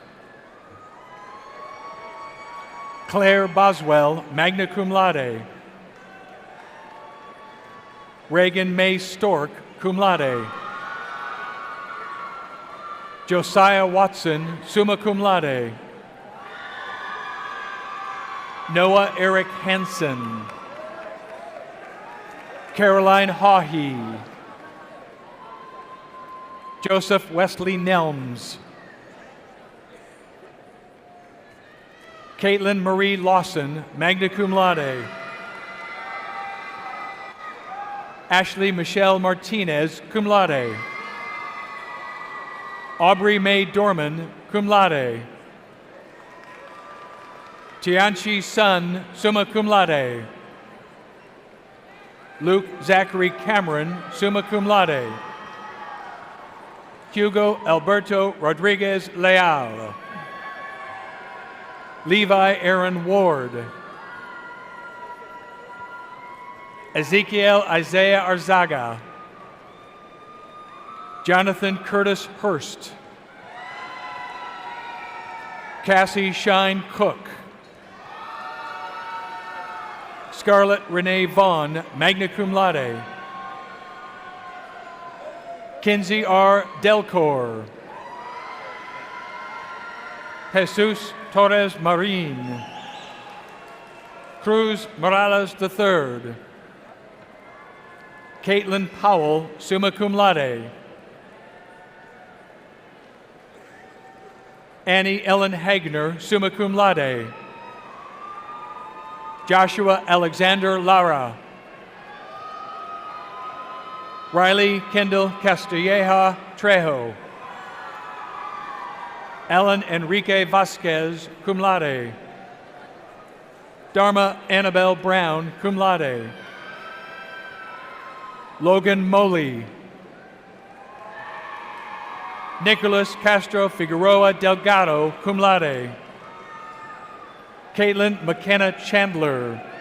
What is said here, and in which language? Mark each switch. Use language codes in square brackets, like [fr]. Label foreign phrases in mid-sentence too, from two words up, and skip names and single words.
[en] Claire Boswell, [la] magna cum laude. [en] Reagan May Stork, [la] cum laude. [en] Josiah Watson, [la] summa cum laude. [en] Noah Eric Hansen. Caroline Hawhey. Joseph Wesley Nelms. Caitlin Marie Lawson, [la] magna cum laude. [en] Ashley Michelle Martinez, [la] cum laude. [en] Aubrey Mae Dorman, [la] cum laude. [en] Tianchi Sun, [la] summa cum laude. [en] Luke Zachary Cameron, [la] summa cum laude. [en] Hugo Alberto Rodriguez Leal. Levi Aaron Ward. Ezekiel Isaiah Arzaga. Jonathan Curtis Hurst. Cassie Shine Cook. Scarlett Renee Vaughn, [la] magna cum laude. [en] Kinsey R. Delcor. Jesus Torres Marin. Cruz Morales III. Caitlin Powell, [la] summa cum laude. [en] Annie Ellen Hagner, [la] summa cum laude. [en] Joshua Alexander Lara. Riley Kendall Castilleja Trejo. Alan Enrique Vasquez, [la] cum laude. [en] Dharma Annabelle Brown, [la] cum laude. [en] Logan Moley. Nicholas Castro Figueroa Delgado, [la] cum laude. [en] Caitlin McKenna Chandler.